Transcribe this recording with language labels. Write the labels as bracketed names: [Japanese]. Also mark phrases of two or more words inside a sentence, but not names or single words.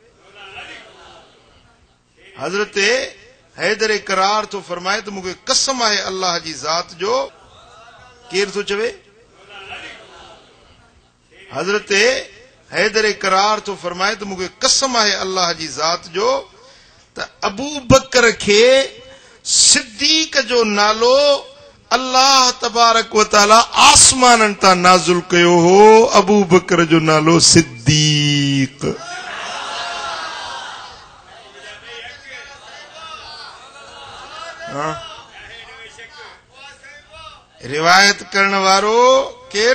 [Sindhi] हज़रत हैदर करार थो फरमाए त मूंखे कसम आहे अल्लाह जी ज़ात जो। केर थो चवे? हज़रत हैदर करार थो फरमाए त मूंखे कसम आहे अल्लाह जी ज़ात जो त अबू बकर खे सिद्दीक जो नालो [Arabic] الله تبارك وتعالى [Sindhi] आसमाननि तां नाज़िल कयो हो। अबू बकर जो नालो सिद्दीक। रिवायत करण वारो केर?